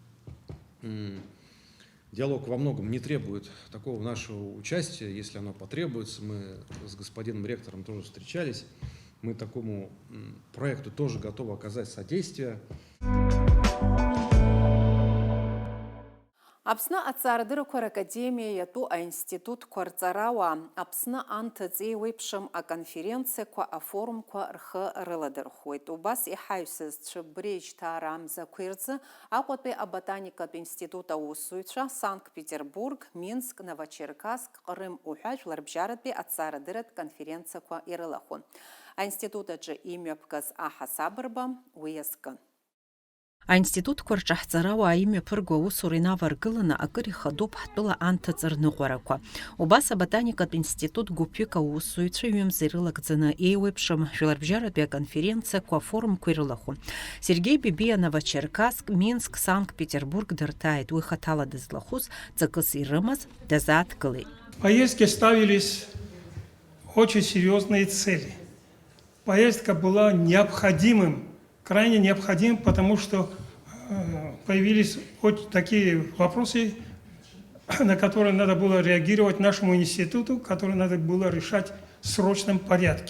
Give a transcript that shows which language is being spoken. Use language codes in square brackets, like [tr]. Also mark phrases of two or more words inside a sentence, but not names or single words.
[ru] Диалог во многом не требует такого нашего участия, если оно потребуется. Мы с господином ректором тоже встречались. Мы такому проекту тоже готовы оказать содействие. [ab] Аԥсны аҵаарадырақәа ракадемиа иатәу аинститут кәарҵарауа Аԥсны анҭыҵ еиуеиԥшым аконференциақәа, афорумқәа рхы рыладырхәуеит. Убас иҳаҩсызцәа Брежьҭаара амзақәа рзы Аҟәатәи аботаникатә институт аусзуҩцәа Санкт-Петербург, Минск, Новочеркасск, Ҟрым уҳәа жәларбжьаратәи аҵаарадырратә конференциақәа ирылахәын. Аинститут аҿы имҩаԥгаз аҳасабырба уи иазкын. Аинститутқәа рҿаҳҵарауа аимҩаԥырго аусура инаваргыланы акыр ихадоуп ҳтәыла анҭыҵ рныҟәарақәа. Убас аботаникатә институт гәыԥҩык аусзуҩцәа ҩымза ирылагӡаны еиуеиԥшым жәларбжьаратәи аконференциақәа, афорумқәа ирылахәын. Сергей Бибиа Новочеркасск, Минск, Санкт-Петербург дырҭааит. Уи хаҭала дызлахәыз ҵакыс ирымаз дазааҭгылеит. [ru] Поездке ставились очень серьезные цели. Поездка была необходимым, крайне необходим, потому что появились вот такие вопросы, на которые надо было реагировать нашему институту, которые надо было решать в срочном порядке.